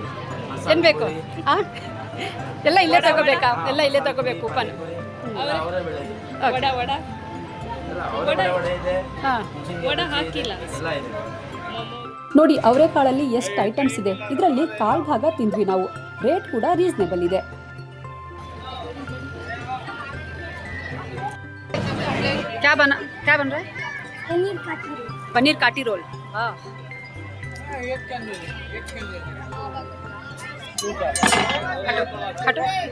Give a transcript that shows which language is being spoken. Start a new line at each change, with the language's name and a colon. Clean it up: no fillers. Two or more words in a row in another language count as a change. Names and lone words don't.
Kannada: ಏನು ಬೇಕು? ಎಲ್ಲ ಇಲ್ಲೇ ತಗೋಬೇಕಾ? ಎಲ್ಲ ಇಲ್ಲೇ ತಗೋಬೇಕು. ಕೂಪನ್ ನೋಡಿ, ಅವರೆಕಾಳಲ್ಲಿ ಎಷ್ಟು ಐಟಮ್ಸ್ ಇದೆ. ಇದರಲ್ಲಿ ಕಾಲ್ ಭಾಗ ತಿಂದ್ವಿ ನಾವು. ರೇಟ್ ಕೂಡ ರೀಸನೇಬಲ್ ಇದೆ.
Hindi: क्या बन रहा है? पनीर काटी रोल. हाँ, हटो.